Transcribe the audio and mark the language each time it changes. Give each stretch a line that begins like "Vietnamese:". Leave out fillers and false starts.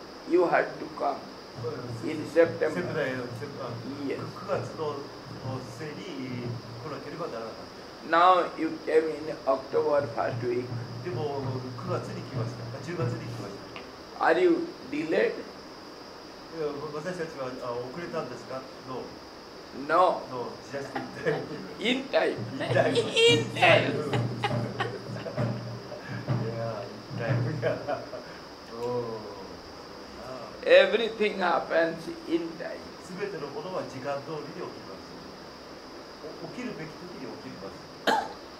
English: You had to come in September. Yes.
Japanese: 9月の末に来なければならなかった。
English: Now you came in October first week.
Japanese: でも9月に来ました。10月に来ました。
English: Are you delayed?
Japanese: 私たちは遅れたんですか？
English: No. No, just in time. In time. In time. In time. Yeah, in time. Oh. Everything happens in time.
Japanese: すべてのものは時間通りに起きます。起きるべき時に起きます。